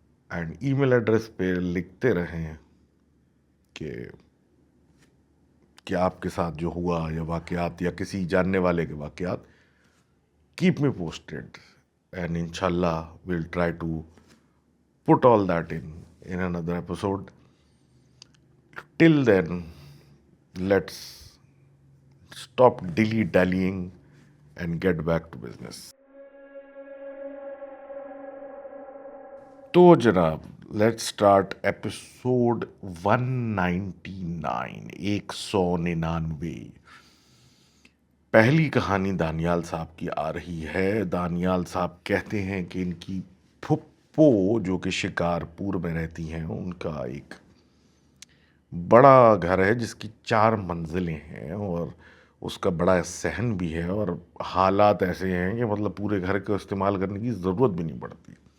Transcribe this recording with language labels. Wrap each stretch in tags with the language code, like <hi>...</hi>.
<hi>And email address पे लिखते रहें कि आपके साथ जो हुआ या वाक़यात या किसी जानने वाले के वाक़यात.</hi> <en>Keep me posted and इंशाल्लाह will try to put all that in another episode. Till then, let's stop dilly-dallying and get back to business. तो जनाब, let's start episode 199, 199.</en> <hi>पहली कहानी दानियाल साहब की आ रही है. दानियाल साहब कहते हैं कि इनकी फुप्पो जो कि शिकारपुर में रहती हैं, उनका एक बड़ा घर है जिसकी 4 मंजिलें हैं और उसका बड़ा सहन भी है और हालात ऐसे हैं कि मतलब पूरे घर को इस्तेमाल करने की ज़रूरत भी नहीं पड़ती.</hi>